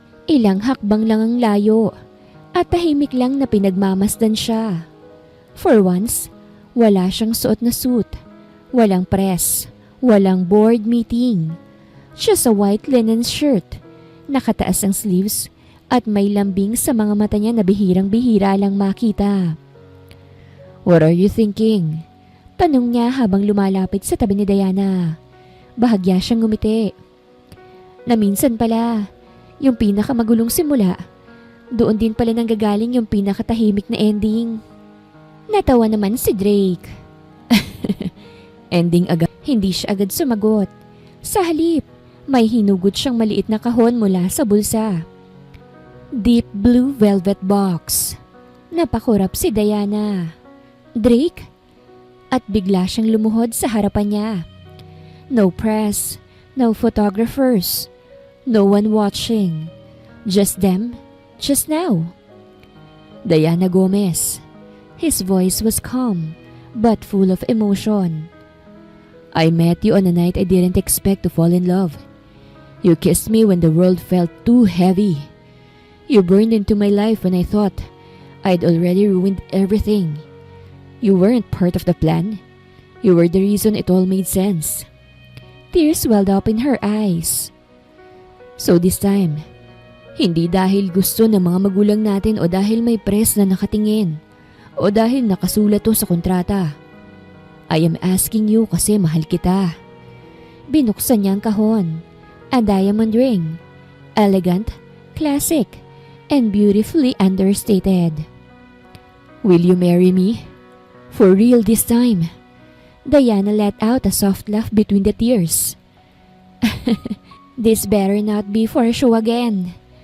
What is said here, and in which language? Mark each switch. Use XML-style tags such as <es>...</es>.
<tl>Ilang hakbang lang ang layo at tahimik lang na pinagmamasdan siya.</tl> <en>For once,</en> <tl>wala siyang suot na suit. Walang press, walang board meeting.</tl> <en>Just a white linen shirt,</en> <tl>nakataas ang sleeves at may lambing sa mga mata niya na bihirang-bihira lang makita.</tl> <en>What are you thinking?</en> <tl>Tanong niya habang lumalapit sa tabi ni Diana. Bahagya siyang ngumiti. Na minsan pala, yung pinakamagulong simula, doon din pala nanggagaling yung pinakatahimik na ending. Natawa naman si Drake. Ending agad. Hindi siya agad sumagot. Sa halip, may hinugod siyang maliit na kahon mula sa bulsa.</tl> <en>Deep blue velvet box.</en> <tl>Napakurap si Diana.</tl> <en>Drake?</en> <tl>At bigla siyang lumuhod sa harapan niya.</tl> <en>No press, no photographers, no one watching. Just them, just now. Diana Gomez. His voice was calm, but full of emotion. I met you on a night I didn't expect to fall in love. You kissed me when the world felt too heavy. You burned into my life when I thought I'd already ruined everything. You weren't part of the plan. You were the reason it all made sense. Tears welled up in her eyes. So this time,</en> <tl>hindi dahil gusto ng mga magulang natin o dahil may press na nakatingin o dahil nakasulat to sa kontrata.</tl> <en>I am asking you</en> <tl>kasi mahal kita. Binuksan niya ang kahon.</tl> <en>A diamond ring. Elegant, classic, and beautifully understated. Will you marry me? For real this time. Diana let out a soft laugh between the tears. This better not be for a show again.</en>